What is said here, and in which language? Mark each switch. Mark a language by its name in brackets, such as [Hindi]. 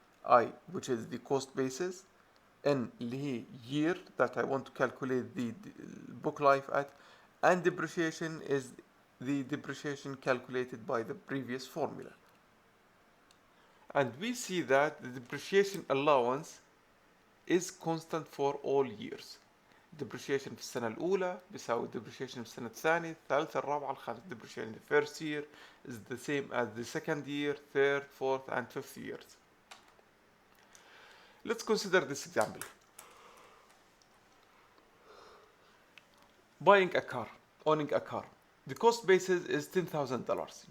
[English] I, which is the cost basis, N [Arabic] اللي هي [English] year that I want to calculate the book life at, and depreciation is the depreciation calculated by the previous formula. And we see that the depreciation allowance is constant for all years. [Arabic] depreciation في السنة الأولى بيساوي depreciation في السنة الثانية، الثالثة، الرابعة، الخامسة. [English] depreciation in the first year is the same as the second year, third, fourth, and fifth years. Let's consider this example. Buying a car, owning a car. The cost basis is $10,000.